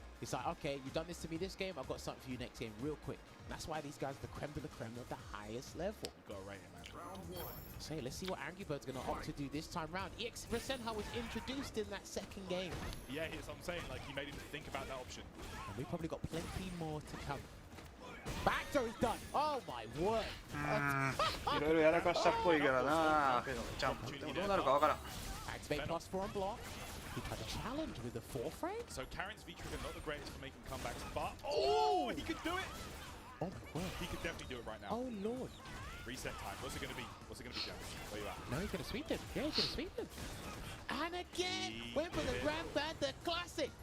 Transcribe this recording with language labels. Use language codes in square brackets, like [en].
[en] It's like, okay, you've done this to me this game. I've got something for you next game, real quick. And that's why these guys are the creme de la creme of the highest level. You've got to rate it, man. So let's see what Angry Bird's going to opt to do this time round. EX Rasenha was introduced in that second game. Yeah, that's what I'm saying. Like, he made him think about that option. And we've probably got plenty more to come. Back throw is done. Oh my word. [ja] いろいろやらかしたっぽいからな。フェノジャンプ。でもどうなるかわからん。 [en] Activate +4 on block. He tried to challenge with the 4 frame. So Karen's V-trigger not the greatest for making comebacks, but oh, he could do it. Oh my word. He could definitely do it right now. Oh lord. Reset time. What's it gonna be? What's it gonna be, James? Where you at? No, he's going to sweep him. Yeah, he's going to sweep him. And again, went for the Grandpad, the classic.